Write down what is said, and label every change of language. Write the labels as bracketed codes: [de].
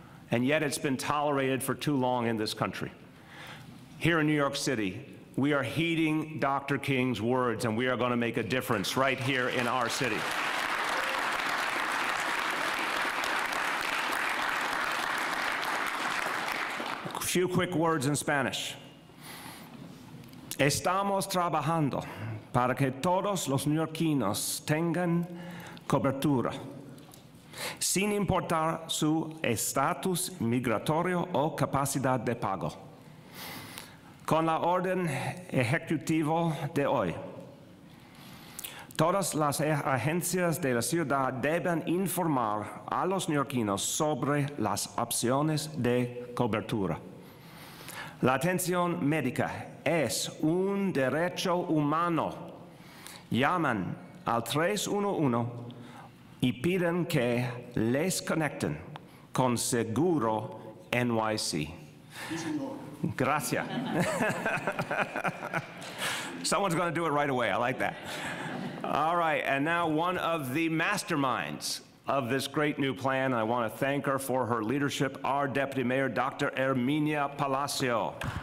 [en] And yet it's been tolerated for too long in this country. Here in New York City, we are heeding Dr. King's words, and we are going to make a difference right here in our city. A few quick words in Spanish. [es] Estamos trabajando para que todos los neoyorquinos tengan cobertura, sin importar su estatus migratorio o capacidad de pago. Con la orden ejecutiva de hoy, todas las agencias de la ciudad deben informar a los neoyorquinos sobre las opciones de cobertura. La atención médica es un derecho humano. Llaman al 311 y piden que les conecten con Seguro NYC. Gracias. [en] Someone's going to do it right away. I like that. All right, and now one of the masterminds of this great new plan, and I want to thank her for her leadership, our Deputy Mayor, Dr. Herminia Palacio.